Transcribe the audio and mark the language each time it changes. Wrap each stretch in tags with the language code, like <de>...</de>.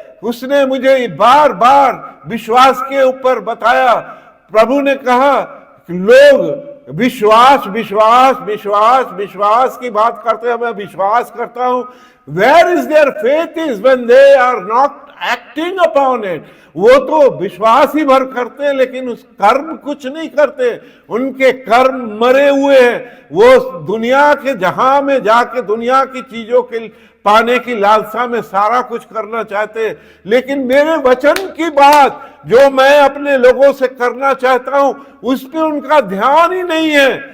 <hi>उसने मुझे बार बार विश्वास के ऊपर बताया। प्रभु ने कहा लोग विश्वास विश्वास विश्वास विश्वास की बात करते हैं, मैं विश्वास करता हूं।</hi> <en>Where is their faith is when they are not acting upon it?</en> <hi>वो तो विश्वास ही भर करते हैं लेकिन उस कर्म कुछ नहीं करते, उनके कर्म मरे हुए हैं। वो दुनिया के जहां में जाके दुनिया की चीजों के पाने की लालसा में सारा कुछ करना चाहते हैं, लेकिन मेरे वचन की बात जो मैं अपने लोगों से करना चाहता हूं उस पर उनका ध्यान ही नहीं है।</hi>